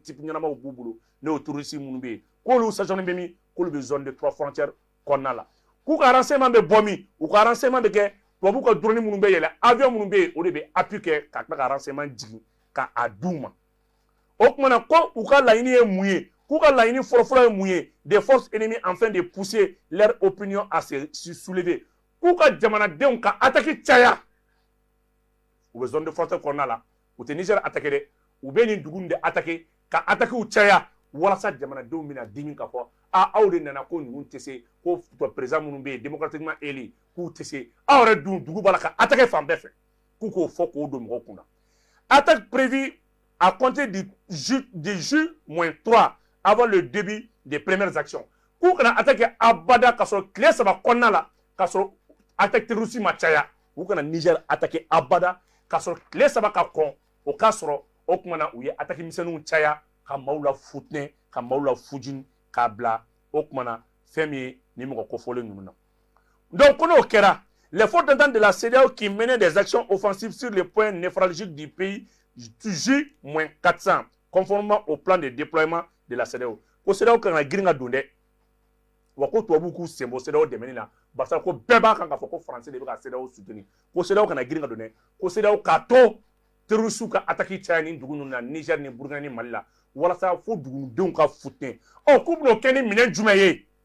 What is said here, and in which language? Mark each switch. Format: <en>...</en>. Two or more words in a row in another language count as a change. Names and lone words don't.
<bm>type ɲɛnamaw b'u bolo n'o terroriste minnu bɛ yen k'olu stationné bɛ min k'olu bɛ</bm> <fr>zone de 3 frontières</fr> <bm>kɔnɔna la k'u ka renseignement bɛ bɔ min u ka renseignement bɛ kɛ tubabu ka drone minnu bɛ yɛlɛ avion minnu bɛ yen o de bɛ appui kɛ ka tila ka renseignement jigin ka a d'u ma o kumana ko u ka laɲini ye mun ye k'u ka laɲini fɔlɔfɔlɔ ye mun ye</bm> <fr>des forces ennemies afin de pousser leur opinion à se soulever</fr> <bm>k'u ka jamanadenw ka attaque caya u bɛ</bm> <fr>zone de frontière</fr> <bm>kɔnɔna la u tɛ Niger attaquer dɛ u bɛ nin dugu in de attaquer ka attaquew caya walasa jamanadenw bɛna dimi k'a fɔ aw de nana ko ninnu tɛ se ko président minnu bɛ yen</bm> <fr>démocratiquement élu</fr> <bm>k'u tɛ se aw yɛrɛ dun dugu b'a la ka attaquer fan bɛɛ fɛ k'u k'o fɔ k'o don mɔgɔw kunna</bm> <fr>attaque prévue à compter du J-3 avant le début des premières actions</fr> <bm>k'u kana attaquer abada ka sɔrɔ tile 3 kɔnɔna la ka sɔrɔ</bm> <fr>attaque terroriste</fr> <bm>ma caya u kana Niger attaquer abada ka sɔrɔ tile 3 ka kɔn o k'a sɔrɔ o kumana u ye attaque misɛnninw caya ka maaw la futinɛ ka maaw la fujini k'a bila o kumana fɛn min ye ni mɔgɔ kofɔlen ninnu na donc ko n'o kɛra</bm> <fr>les forces d'entente de la CEDEAO qui menaient des actions offensives sur les points névralgiques du pays J-400 conformément au plan de déploiement de la CEDEAO</fr> <bm>ko CEDEAO kan ka girin ka don dɛ wa ko tubabu k'u sen bɔ CEDEAO dɛmɛni na barisa ko bɛɛ b'a kan k'a fɔ ko français de bɛ ka CEDEAO soutenir ko CEDEAO kana girin ka don dɛ ko CEDEAO k'a to terroristes ka attaque caya ni dugu ninnu na Niger ni Burkina ni Mali la walasa fo dugudenw ka futinɛ k'u bɛn'o kɛ ni minɛn jumɛn ye</bm>